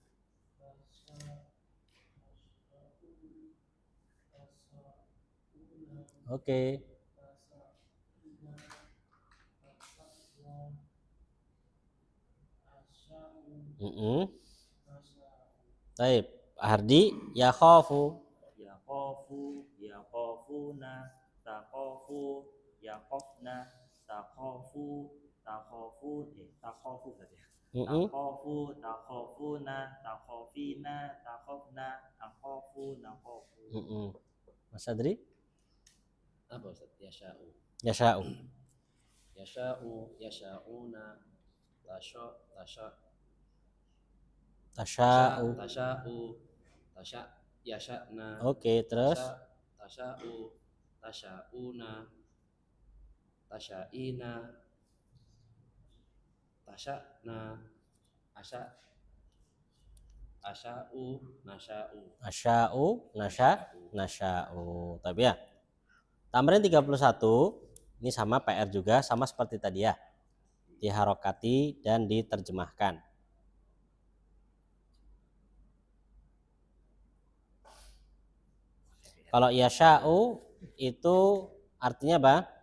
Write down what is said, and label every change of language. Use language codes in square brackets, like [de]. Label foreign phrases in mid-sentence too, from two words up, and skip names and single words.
[id] Oke. Mm-mm. Baik, [ar] Hardi yakhafu. يخاف، يخافون، تخاف، يخفن، تخاف، تخافون، تخاف [id] berarti ya. Mm-mm. [ar] تخاف، تخافون، تخافين، تخفن، أخاف، نخاف. [id] Mm-mm. Mas Adri Apa Ustaz? Yasha'u. [ar] يشاء. يشاء، يشاؤون، تشا, تشاء. تشاء، يشأن, [id] Oke, terus [ar] تشاء، تشاؤون، تشائين، تشأن، أشاء، نشاء. أشاء، نشاء. [id] Tapi ya. Tamrin 31 ini sama PR juga, sama seperti tadi ya. Diharokati dan diterjemahkan. Kalau yasha'u itu artinya apa?